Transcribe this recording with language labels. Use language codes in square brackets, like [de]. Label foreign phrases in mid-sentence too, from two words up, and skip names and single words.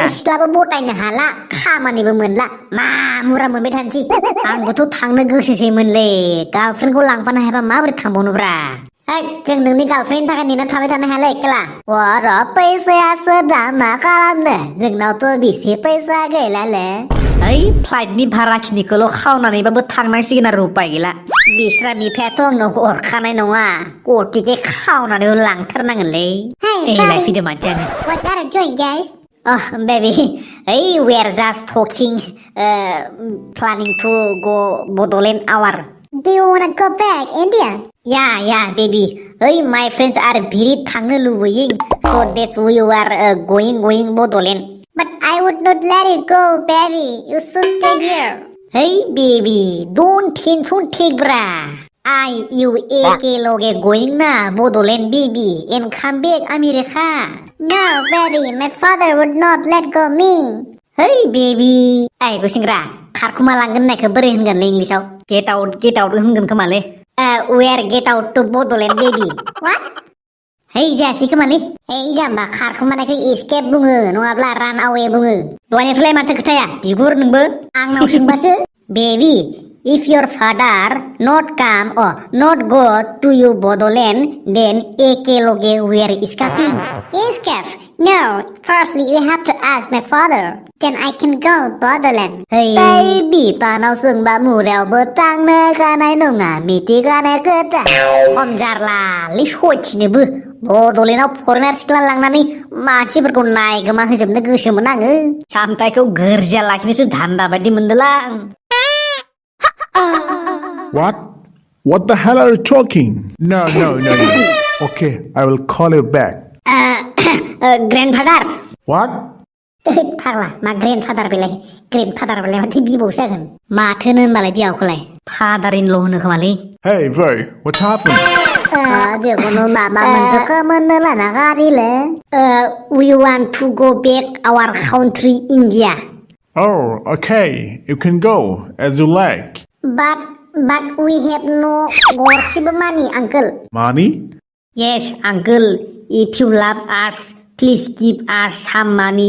[brx] सिख्लाबो बटायनो हाला खामानिबो मोनला मा मुरा मोनबाय थानोसै आंबोथ' थांनो गोसोसैमोनलै गार्लफ्रेन्डखौ लांफानो हायाबा माबोरै थांबावनोब्रा जों नोंनि गार्लफ्रेन्डनि थाखाय नेना थाबाय थानो हायालै एक्ला र' फैसायासो दा मा खालामनो जोंनावथ' बेसे फैसा गैलाले ओइ फ्लाइटनि भाराखिनिखौल' खावनानैबाबो थांनांसिगोन आरो उपाय गैला बिस्रा बिफायाथ' आंनो हरखानाय नङा गतिके खावनानै लांथारनांगोनलै एलाय फैदो मानसियानो [en] What are you doing, guys? Oh, baby, hey, we are just talking, planning to go Bodoland hour. Do you wanna go back, India? Yeah, baby. Hey, my friends are very [brx] थांनो लुबैयो, [en] so that's why we are going Bodoland. But I would not let you go, baby. You should stay here. Hey, baby, don't take bra. You loge going na Bodoland, baby, and come back America. No, baby, my father would not let go me. Hey, baby. Ay, gusingra, [brx] खारखुमा लांगोन होननायखौ बोरै होनगोनलै इंलिशाव? [en] Get out [brx] होनगोन खोमालै. [en] Where get out to Bodoland, baby? What? [brx] Hey, जायासै खोमालै. Hey, जाम्बा खारखुमानायखौ escape बुङो नङाब्ला [en] run away [brx] बुङो. दहायनिफ्राय माथो खोथाया बिगुर नोंबो आंनाव सोंबासो. [en] Baby, if your father not come or not go to you Bodoland, then loge where escaping? Escape? No. Firstly, you have to ask my father. Then I can go Bodoland. Hey, baby, [brx] पानाव सोंबा मुरायावबो थांनो हानाय नङा मिथिखानाय खोथा हमजारलालै सयथिनोबो बड'लेण्डआव फरेनार सिख्ला लांनानै मानसिफोरखौ नायगोमा होजोबनो गोसोमोन आङो सामथायखौ गोरजिया लाखिनोसो धान्दा बायदि मोनदोलां [en] What? What the hell are you talking? No. Okay, I will call you back. Grandfather. What? [brx] फाग्ला मा ग्रेन्डफादार बेलाय माथो बिबौसो जागोन माथोनो होनबालाय बिहावखौलाय [en] father in law' [brx] होनो खोमालै [en] Hey, Vay, what happened? [brx] जेखुनु माबा मोनसेखौ मोननो लाना गारिले [en] we want to go back our country India. Oh, okay, you can go as you like. But we have no गरसेबो money, uncle. Money? Yes, uncle. If you love us, please give us some money.